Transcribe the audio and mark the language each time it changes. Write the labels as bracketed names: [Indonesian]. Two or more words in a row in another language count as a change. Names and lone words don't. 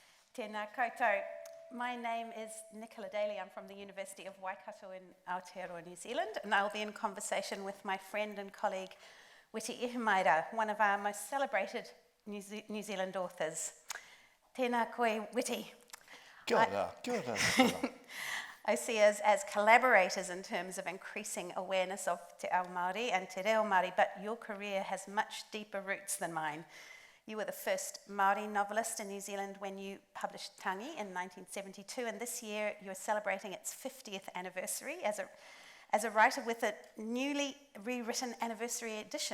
[Māori] Tēnā koutou. [English] My name is Nicola Daly. I'm from the University of Waikato in Aotearoa, New Zealand, and I'll be in conversation with my friend and colleague Witi Ihimaera, one of our most celebrated New Zealand authors. [Māori] Tēnā koe, Witi. Kia ora, Nicola. [English] I see us as collaborators in terms of increasing awareness of [Māori] te ao Māori [English] and [Māori] te reo Māori, [English] but your career has much deeper roots than mine. You were the first Māori novelist in New Zealand when you published Tangi in 1972, and this year you're celebrating its 50th anniversary as a writer with a newly rewritten anniversary edition.